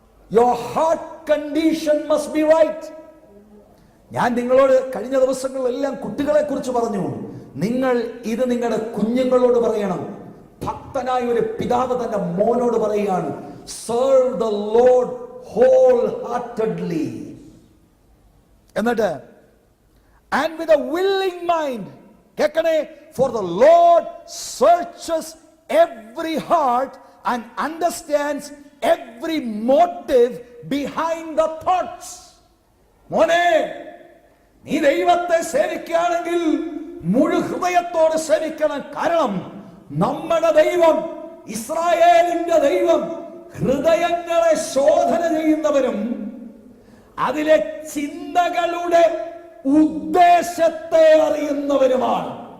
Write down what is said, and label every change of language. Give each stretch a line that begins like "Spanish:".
English: Your heart condition must be right.
Malayalam: ഞാൻ നിങ്ങളോട് കഴിഞ്ഞ ദിവസങ്ങളിലെല്ലാം കുട്ടികളെ കുറിച്ച് പറഞ്ഞു. നിങ്ങൾ ഇത് നിങ്ങളുടെ കുഞ്ഞുങ്ങളോട് പറയണം. ഭക്തനായ ഒരു പിതാവ് തന്റെ മോനോട് പറയുകയാണ്,
English: serve the Lord wholeheartedly.
Malayalam: എന്നിട്ട്
English: and with a willing mind,
Malayalam: കേൾക്കണേ,
English: for the Lord searches every heart and understands every motive behind the thoughts.
Malayalam: മോനെ, നീ ദൈവത്തെ സേവിക്കുകയാണെങ്കിൽ മുഴു ഹൃദയത്തോടെ സേവിക്കണം. കാരണം നമ്മുടെ ദൈവം, ഇസ്രായേലിന്റെ ദൈവം, ഹൃദയങ്ങളെ ശോധന ചെയ്യുന്നവരും അതിലെ ചിന്തകളുടെ ഉദ്ദേശത്തെ അറിയുന്നവരുമാണ്.